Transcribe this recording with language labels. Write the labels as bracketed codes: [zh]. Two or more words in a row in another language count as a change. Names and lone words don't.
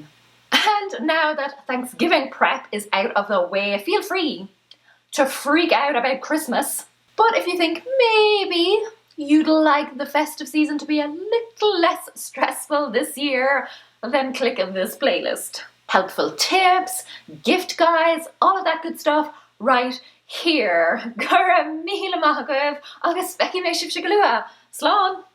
[en] And now that Thanksgiving prep is out of the way, feel free to freak out about Christmas. But if you think maybe you'd like the festive season to be a little less stressful this year, then click on this playlist. Helpful tips, gift guides, all of that good stuff right here. [ga] Gura míle maith agaibh agus feici mé sibh se go luath. Slán!